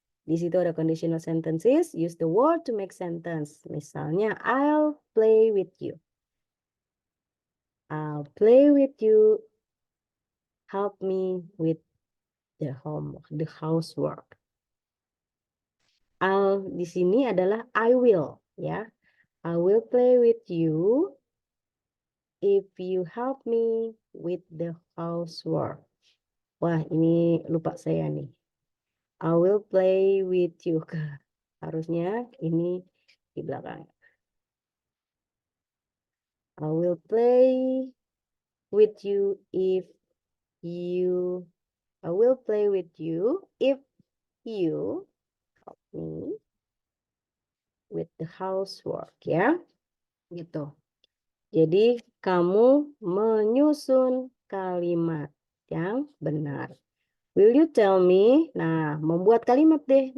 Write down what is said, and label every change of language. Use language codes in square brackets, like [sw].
[id] Di situ ada [en] conditional sentences, use the word to make sentence. Misalnya, I'll play with you. I'll play with you. Help me with the housework. [id] I'll di sini adalah [en] I will [id] ya. [en] I will play with you if you help me with the housework. [id] Wah, ini lupa saya nih. [en] I will play with you. [id] Harusnya ini di belakang. [en] I will play with you if you I will play with you if you help me with the housework, ya. [id] Gitu. Jadi kamu menyusun kalimat yang benar. [en] Will you tell me? [id] Nah, membuat kalimat deh.